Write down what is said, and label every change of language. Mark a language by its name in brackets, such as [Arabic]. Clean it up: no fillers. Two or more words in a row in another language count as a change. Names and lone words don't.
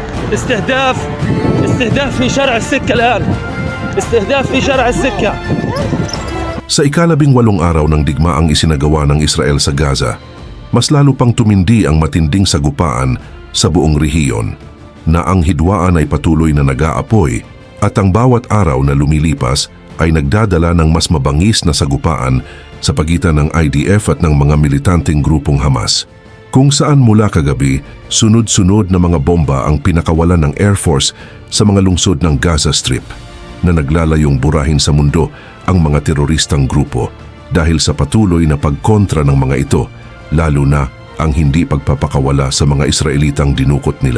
[Arabic] استهداف استهداف في شارع السكة الآن استهداف في شارع السكة. [Filipino] Sa ika-18 araw ng digmaang isinagawa ng Israel sa Gaza, mas lalo pang tumindi ang matinding sagupaan sa buong rehiyon, na ang hidwaan ay patuloy na nag-aapoy at ang bawat araw na lumilipas ay nagdadala ng mas mabangis na sagupaan sa pagitan ng IDF at ng mga militanteng grupong Hamas, kung saan mula kagabi sunod-sunod na mga bomba ang pinakawalan ng Air Force sa mga lungsod ng Gaza Strip, na naglalayong burahin sa mundo ang mga teroristang grupo dahil sa patuloy na pagkontra ng mga ito, lalo na ang hindi pagpapakawala sa mga Israelitang dinukot nila.